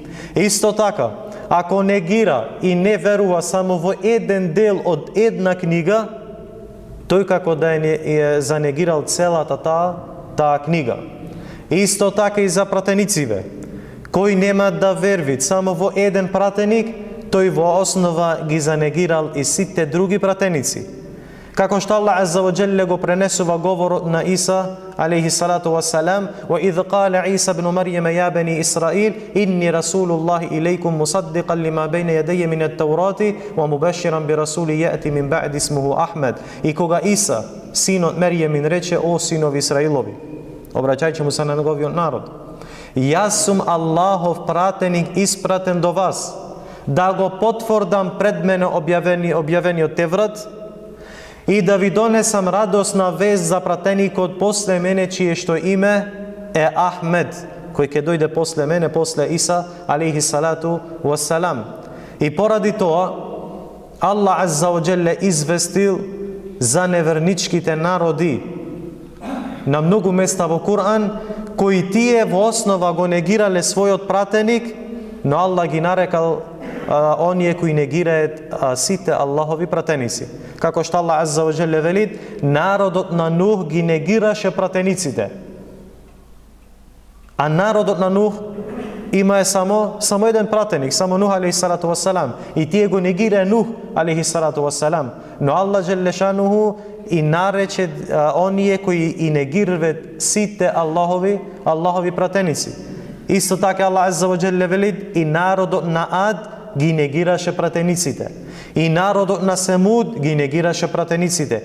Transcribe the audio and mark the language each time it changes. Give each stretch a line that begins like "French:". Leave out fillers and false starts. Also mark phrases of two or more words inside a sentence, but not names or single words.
Macedonian: Исто така, ако негира и не верува само во еден дел од една книга, тој како да е занегирал целата таа книга. Исто така и за пратенициве. Кој нема да верви само во еден пратеник, тој во основа ги занегирал и сите други пратеници. Како што Аллах
Arabic: عز وجل
Macedonian: го пренесува говорот на Иса
Arabic: عليه الصلاة والسلام وإذ قال عيسى ابن مريم يا بني إسرائيل إني رسول الله إليكم مصدقا لما بين يدي من التوراة ومبشرا برسول يأتي من بعدي اسمه أحمد."
Macedonian: И кога Иса, синот Мерјемин, рече: "О синови Израилови, обраќајќи му се на неговиот народ, јас сум Аллахов пратеник испратен до вас, да го потврдам пред мене објавениот Теврат и да ви донесам радосна вест за пратеникот после мене, чие што име е Ахмед, кој ќе дојде после мене, после Иса
Arabic: عليه الصلاة والسلام."
Macedonian: И поради тоа Аллах
Arabic: عز وجل
Macedonian: известил за неверничките народи на многу места во Куран, кои тие во основа го негирале својот пратеник, но Аллах ги нарекал оние кои негираат сите Аллахови пратеници. Како што Аллах
Arabic: عز وجل
Macedonian: вели, народот на Нух ги негираше пратениците. А народот на Нух има само еден пратеник, само Нух
Arabic: عليه الصلاة والسلام.
Macedonian: И тие го негира Нух
Arabic: عليه الصلاة والسلام.
Macedonian: Но Аллах
Arabic: جل شأنه
Macedonian: и нарече оние кои и негирват сите Аллахови пратеници. Исто така Аллах
Arabic: عز وجل
Macedonian: вели, и народот на Ад ги негираше пратениците. И народот на Семуд ги негираше пратениците.